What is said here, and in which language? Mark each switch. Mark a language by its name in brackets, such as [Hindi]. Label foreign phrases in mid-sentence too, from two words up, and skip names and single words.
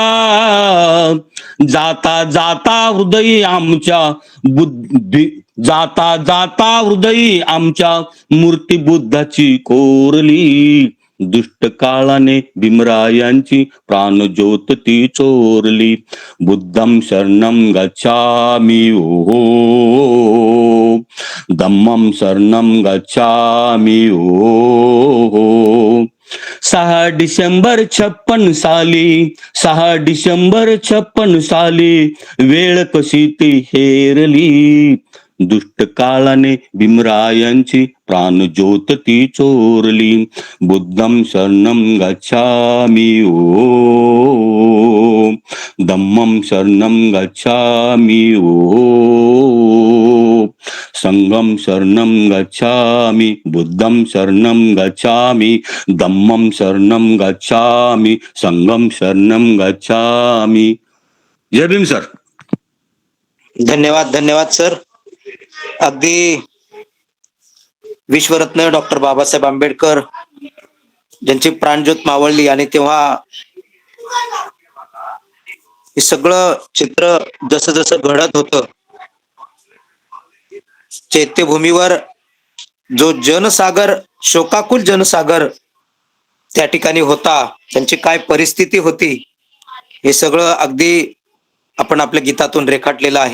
[Marathi] जाता जाता हृदयी आमच्या बुद्धी जाता जाता हृदयी आमच्या मूर्ती बुद्धाची कोरली दुष्ट काळाने भीमरायांची प्राणज्योत ती चोरली [Pali] बुद्धं शरणं गच्छामि ओम धम्मं शरणं गच्छामि ओम [Marathi] 6 डिसेंबर 56 साली 6 डिसेंबर 56 साली वेळ कशी ती हेरली दुष्ट काळाने भीमरायांची प्राणज्योत ती चोरली [Pali] बुद्धं शरणं गच्छामि ओम धम्मं शरणं गच्छामि ओम संघं शरणं गच्छामि बुद्धं शरणं गच्छामि धम्मं शरणं गच्छामि संघं शरणं गच्छामि [Marathi] जय भीम सर. धन्यवाद सर. अगदी विश्वरत्न डॉक्टर बाबासाहेब आंबेडकर ज्यांची प्राणज्योत मावळली आणि तेव्हा हे सगळं चित्र जसं जसं घडत होतं, चैत्यभूमीवर जो जनसागर, शोकाकुल जनसागर त्या ठिकाणी होता, त्यांची काय परिस्थिती होती, हे सगळं अगदी आपण आपल्या गीतातून रेखाटलेलं आहे.